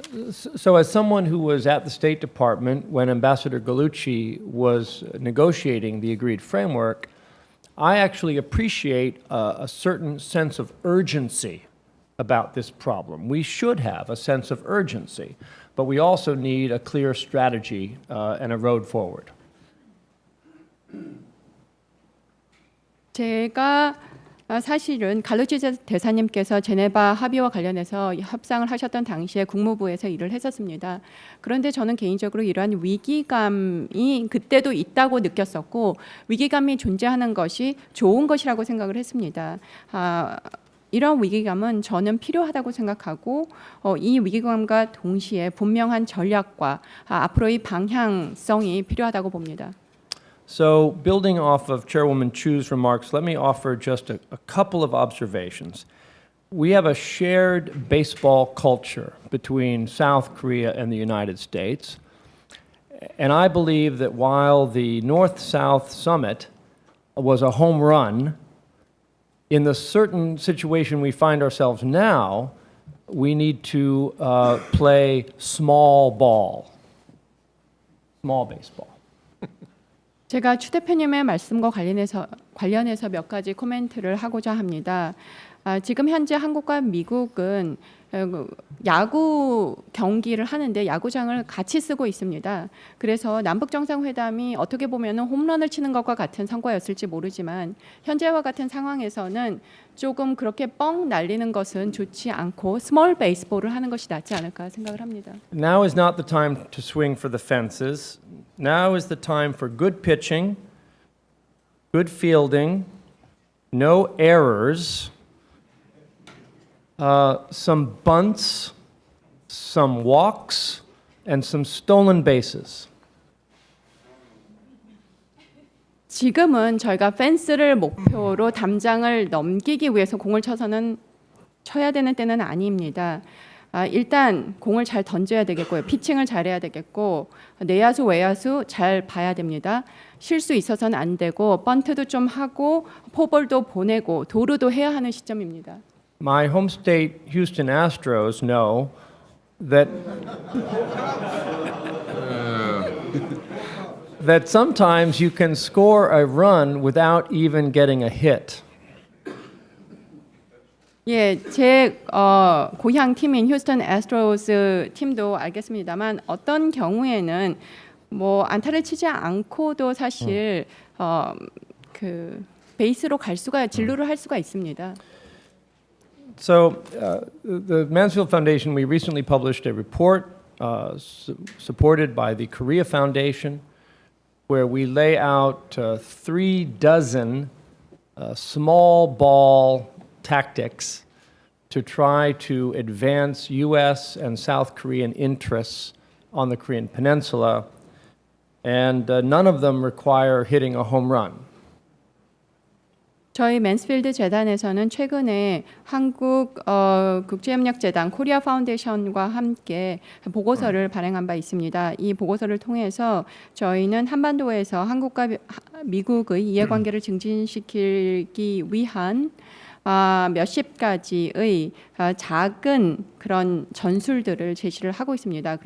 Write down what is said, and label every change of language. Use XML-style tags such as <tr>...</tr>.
<en>So, as someone who was at the State Department when Ambassador Gallucci was negotiating the agreed framework, I actually appreciate a certain sense of urgency about this problem. We should have a sense of urgency, but we also need a clear strategy and a road forward.</en> <ko>제가 사실은 갈루치 대사님께서 제네바 합의와 관련해서 협상을 하셨던 당시에 국무부에서 일을 했었습니다. 그런데 저는 개인적으로 이러한 위기감이 그때도 있다고 느꼈었고 위기감이 존재하는 것이 좋은 것이라고 생각을 했습니다. 이런 위기감은 저는 필요하다고 생각하고 이 위기감과 동시에 분명한 전략과 앞으로의 방향성이 필요하다고 봅니다.</ko> <en>So, building off of Chairwoman Chu's remarks, let me offer just a couple of observations. We have a shared baseball culture between South Korea and the United States. And I believe that while the North-South Summit was a home run, in the certain situation we find ourselves now, we need to play small ball, small baseball.</en> <ko>제가 추 대표님의 말씀과 관련해서 몇 가지 코멘트를 하고자 합니다. 지금 현재 한국과 미국은 야구 경기를 하는데 야구장을 같이 쓰고 있습니다. 그래서 남북 정상회담이 어떻게 보면 홈런을 치는 것과 같은 성과였을지 모르지만 현재와 같은 상황에서는 조금 그렇게 뻥 날리는 것은 좋지 않고 스몰 베이스볼을 하는 것이 낫지 않을까 생각을 합니다.</ko> <en>Now is not the time to swing for the fences. Now is the time for good pitching, good fielding, no errors, some bunts, some walks, and some stolen bases.</en> <ko>지금은 저희가 펜스를 목표로 담장을 넘기기 위해서 공을 쳐야 되는 때는 아닙니다. 일단 공을 잘 던져야 되겠고요. 피칭을 잘해야 되겠고 내야수 외야수 잘 봐야 됩니다. 실수 있어서는 안 되고 번트도 좀 하고 포볼도 보내고 도루도 해야 하는 시점입니다.</ko> <en>My home state, Houston Astros, know that that sometimes you can score a run without even getting a hit.</en> <ko>예, 제 고향 팀인 휴스턴 애스트로스 팀도 알겠습니다만 어떤 경우에는 뭐 안타를 치지 않고도 사실 그 베이스로 갈 수가 진루를 할 수가 있습니다.</ko> <en>So, the Mansfield Foundation, we recently published a report supported by the Korea Foundation, where we lay out 36 small ball tactics to try to advance U.S. and South Korean interests on the Korean Peninsula, and none of them require hitting a home run.</en> <ko>저희 맨스필드 재단에서는 최근에 한국 국제협력재단 코리아 파운데이션과 함께 보고서를 발행한 바 있습니다. 이 보고서를 통해서 저희는 한반도에서 한국과 미국의 이해관계를 증진시키기 위한 몇십 가지의 작은 그런 전술들을 제시를 하고 있습니다.</ko>